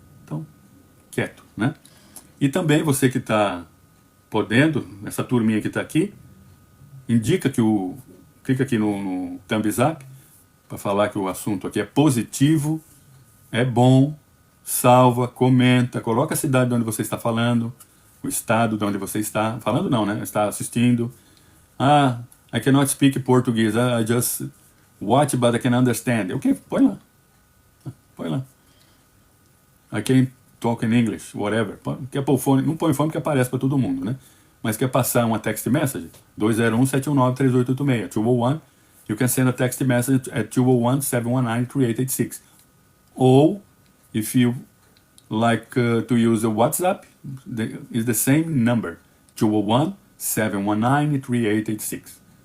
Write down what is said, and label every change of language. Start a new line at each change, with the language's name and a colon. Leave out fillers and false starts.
Portuguese: Então, quieto, né? E também você que está podendo, essa turminha que está aqui, indica que clica aqui no
English: thumbs up
Portuguese: para falar que o assunto aqui é positivo, é bom, salva, comenta, coloca a cidade de onde você está falando, o estado de onde você está falando, não, né? Está assistindo.
English: Ah, I cannot speak Portuguese, I just watch but I can understand. Ok,
Portuguese: põe lá. Põe lá.
English: I can talk in English, whatever.
Portuguese: Quer pôr fone, não põe fone porque aparece para todo mundo, né? Mas quer passar uma
English: text message? 201-719-3886. 201, you can send a text message at 201-719-3886. Ou, if you like to use a WhatsApp, is the same number, 201-719-3886.